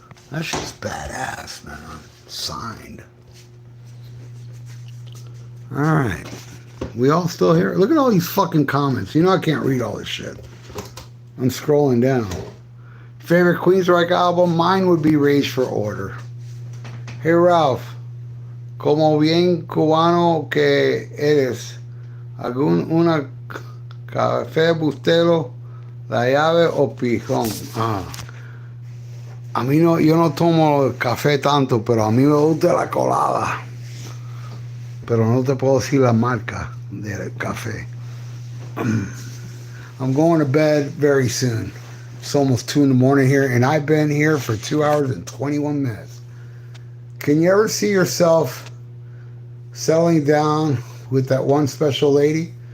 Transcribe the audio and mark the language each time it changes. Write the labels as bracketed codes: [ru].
[en] That shit's badass, man. Signed. Alright. We all still here? Look at all these fucking comments. You know I can't read all this shit. I'm scrolling down. Favorite Queensryche album? Mine would be Rage for Order. Hey Ralph. [es] Como bien cubano que eres. ¿Algún una café bustelo, la llave o pijón? A mí no, yo no tomo café tanto, pero a mí me gusta la colada. Pero no te puedo decir la marca del café. [en] I'm going to bed very soon. It's almost 2 in the morning here, and I've been here for 2 hours and 21 minutes. Can you ever see yourself settling down with that one special lady?